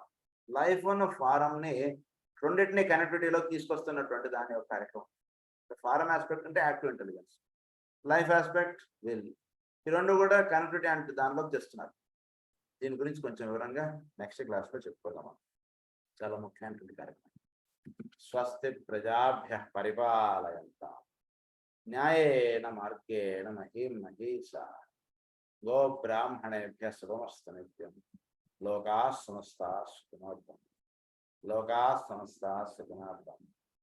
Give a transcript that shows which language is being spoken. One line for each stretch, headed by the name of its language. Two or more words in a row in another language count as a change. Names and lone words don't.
Telugu: లైఫ్ ఉన్న ఫారం ని రెండింటిని కనెక్టివిటీలోకి తీసుకొస్తున్నటువంటి దాని యొక్క కార్యక్రమం.
English: form aspect
Telugu: అంటే
English: active intelligence, life aspect will,
Telugu: ఈ రెండు కూడా కనెక్టివిటీ అంటే దానిలోకి తెస్తున్నారు. దీని గురించి కొంచెం వివరంగా
English: next classలో
Telugu: చెప్పుకుందాం. చాలా ముఖ్యమైనటువంటి కార్యక్రమం.
Sanskrit: స్వస్తి ప్రజాభ్యః పరిపాలయంతాం న్యాయేన మార్గేణ మహీం మహీషాః గో బ్రాహ్మణేభ్యః శుభమస్తు నిత్యం. లోకాః సమస్తాః సుఖినో భవంతు. లోకాః సమస్తాః సుఖినో భవంతు.